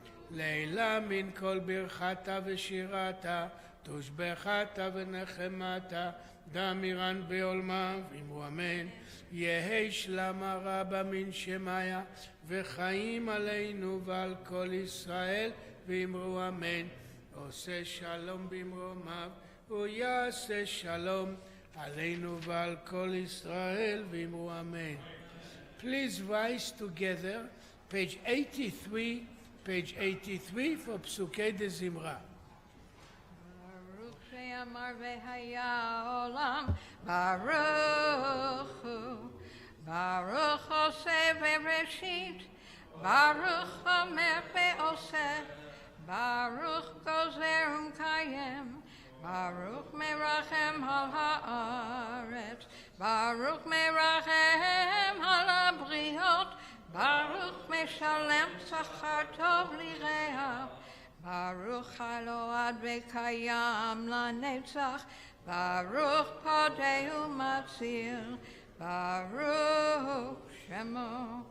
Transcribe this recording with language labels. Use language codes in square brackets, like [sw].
[arc] לעילה מן כל ברכתה ושירתה תושבחתה ונחמתה דאמירן בעולמה ואמרו אמן יהי שלמה רבה מן שמיא וחיים עלינו ועל כל ישראל ואמרו אמן [he] עושה שלום במרומיו ויעשה שלום עלינו ועל כל ישראל ואמרו אמן. [en] Please rise together, page 83 for פסוקי דזמרה. [he] ברוך שאמר והיה העולם ברוך הוא ברוך עושה בראשית ברוך אומר ועושה ברוך גוזר ומקיים ברוך מרחם על הארץ ברוך מרחם על הבריות ברוך משלם שכר טוב לרעיו ברוך אלוהד וקיים לנצח ברוך פודה ומציל ברוך שמו.